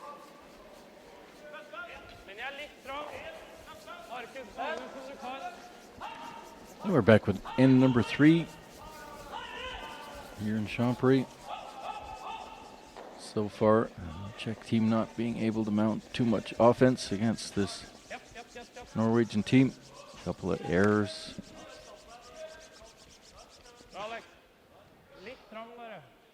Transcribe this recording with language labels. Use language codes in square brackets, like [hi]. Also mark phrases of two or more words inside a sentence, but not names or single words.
[no] Men jeg er litt trang. Markus, hold den som du kan. [en] And we're back with end number 3 here in Champéry. So far, Czech team not being able to mount too much offense against this Norwegian team. A couple of errors. [no] Alex, litt trangere.